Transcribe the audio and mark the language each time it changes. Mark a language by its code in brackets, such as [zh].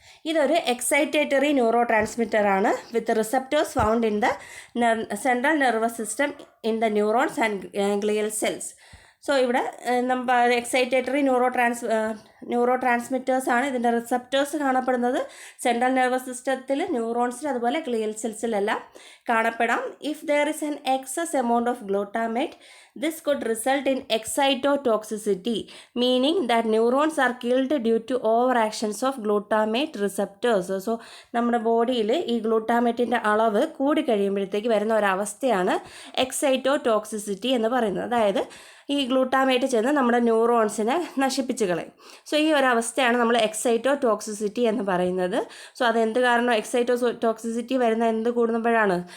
[ml] ഇതൊരു [en] excitatory neurotransmitter [ml] ആണ് [en] With receptors found in the central nervous system in the neurons and glial cells. [ml] So ഇവിടെ നമ്മൾ excitatory neuro transmitters ആണ്. ഇതിൻ്റെ receptors കാണപ്പെടുന്നത് സെൻട്രൽ നെർവസ് സിസ്റ്റത്തിൽ, ന്യൂറോൺസിൽ, അതുപോലെ ഗ്ലിയൽ സെൽസിലെല്ലാം കാണപ്പെടാം. [en] If there is an excess amount of glutamate this could result in excitotoxicity, meaning that neurons are killed due to overactions of glutamate receptors. [ml] So നമ്മുടെ ബോഡിയിൽ ഈ ഗ്ലൂട്ടാമേറ്റിൻ്റെ അളവ് കൂടി കഴിയുമ്പോഴത്തേക്ക് വരുന്ന ഒരവസ്ഥയാണ് എക്സൈറ്റോടോക്സിസിറ്റി എന്ന് പറയുന്നത്. അതായത് ഈ ഗ്ലൂട്ടാമേറ്റ് ചെന്ന് നമ്മുടെ ന്യൂറോൺസിനെ നശിപ്പിച്ച് കളയും. സോ ഈ ഒരവസ്ഥയാണ് നമ്മൾ എക്സൈറ്റോടോക്സിസിറ്റി എന്ന് പറയുന്നത്. സോ അതെന്ത് കാരണം എക്സൈറ്റോടോക്സിസിറ്റി വരുന്ന എന്ത് കൂടുമ്പോഴാണ്?